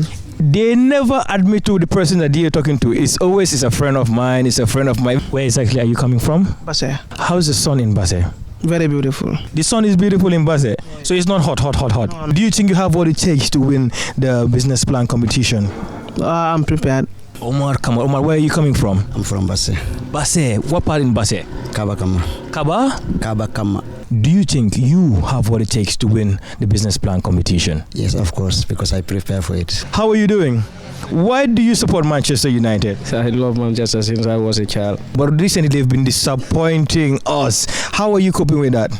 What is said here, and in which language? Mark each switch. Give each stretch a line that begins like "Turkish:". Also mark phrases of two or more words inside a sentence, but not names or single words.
English: They never admit to the person that they're talking to. It's a friend of mine, it's a friend of mine. Where exactly are you coming from? Basse. How's the sun in Basse? Very beautiful. The sun is beautiful in Basse. So it's not hot. Do you think you have what it takes to win the business plan competition? I'm prepared. Omar Kamara. Omar, where are you coming from? I'm from Basse. Basse. What part in Basse? Kabakama. Kaba? Kabakama. Do you think you have what it takes to win the business plan competition? Yes, of course, because I prepare for it. How are you doing? Why do you support Manchester United? I love Manchester since I was a child. But recently they've been disappointing us. How are you coping with that?